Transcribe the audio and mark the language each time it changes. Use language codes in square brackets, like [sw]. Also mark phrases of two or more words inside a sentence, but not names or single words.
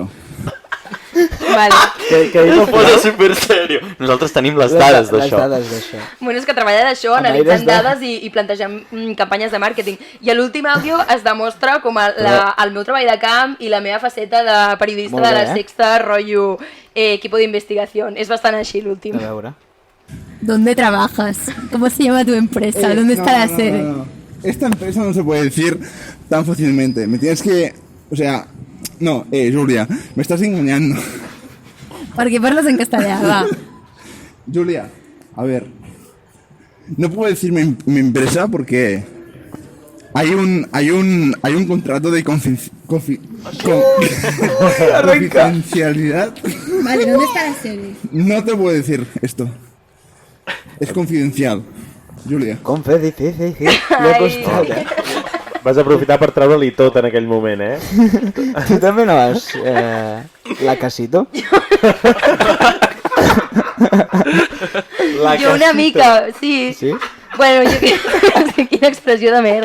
[ca] Vale. Que no posa super serio. Nosaltres tenim les dades d'això. Bueno, és que treballa d'això, analitzant dades i plantejant campanyes de màrqueting. I a l'últim àudio es demostra com el meu treball de camp i la meva faceta de periodista Molt bé, de la Sexta, rotllo equipo de investigación. És bastant així l'últim. A veure. [es] ¿Dónde trabajas? ¿Cómo se llama tu empresa? ¿Dónde está la sede? No. Esta empresa no se puede decir tan fácilmente. Me tienes que... O sea... No, Julia, me estás engañando. ¿Por qué parlas en castellano? [ca] Va. [es] Julia, a ver. No puedo decir mi empresa porque hay un contrato de confidencialidad. Vale, ¿dónde está la sede? No te puedo decir esto. Es confidencial, Julia. [ca] Confidencial. Li ha costat, Vas aprofitar per treure-li tot en aquell moment, Tu també no vas... la casito? Jo una mica, sí. Sí? Bueno, quina expressió de merda.